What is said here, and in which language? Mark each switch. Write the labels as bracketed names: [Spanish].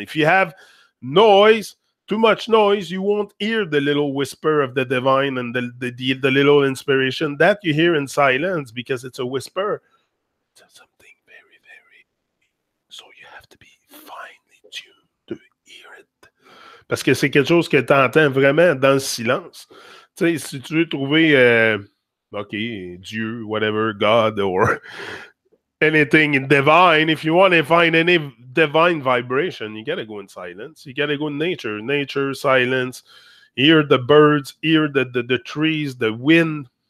[English] If you have noise, too much noise, you won't hear the little whisper of the divine and the little inspiration that you hear in silence, because it's a whisper. It's something very, very... So you have to be finely tuned to hear it. [French] Parce que c'est quelque chose que tu entends vraiment dans le silence. Tu sais, si tu veux trouver... [English] okay, Dieu, whatever, God, or anything divine, if you want to find any divine vibration, you gotta go in silence. You gotta go in nature, silence. Hear the birds, hear the trees, the wind.